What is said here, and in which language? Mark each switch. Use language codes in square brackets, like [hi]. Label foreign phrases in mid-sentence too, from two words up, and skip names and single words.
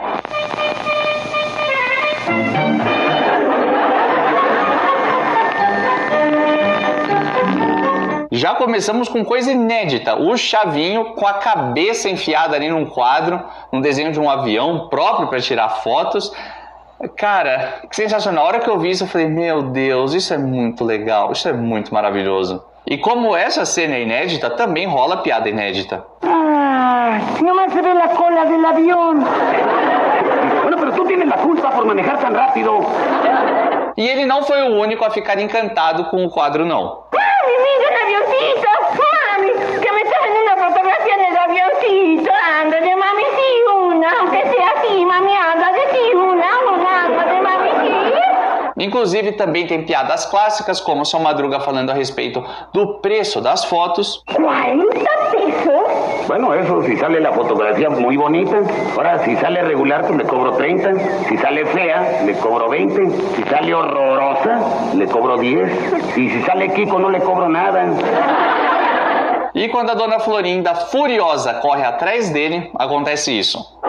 [pt] Já começamos com coisa inédita, o Chavinho com a cabeça enfiada ali num quadro, um desenho de um avião próprio para tirar fotos. Cara, que sensacional. Na hora que eu vi isso, eu falei, meu Deus, isso é muito legal, isso é muito maravilhoso. E como essa cena é inédita, também rola piada inédita. [es] Ah, nomás se ve la cola del avión. Bueno, pero tú tienes la culpa por manejar tan rápido. [pt] E ele não foi o único a ficar encantado com o quadro, não. [es] ¡Mami, mira el avioncito! ¡Mami, que me estás haciendo una fotografía del avioncito! ¡Ándale, mami, sí, una! Aunque sea así, mami, ándale, sí, una, ándale, mami, sí. [pt] Inclusive, também tem piadas clássicas, como o Seu Madruga falando a respeito do preço das fotos. [es] 40 pesos. Bueno, eso si sale la fotografía muy bonita. Ahora, si sale regular, pues le cobro 30. Si sale fea, le cobro 20. Si sale horrorosa, le cobro 10. Y si sale Kiko, no le cobro nada. [pt] E quando a Dona Florinda, furiosa, corre atrás dele, acontece isso.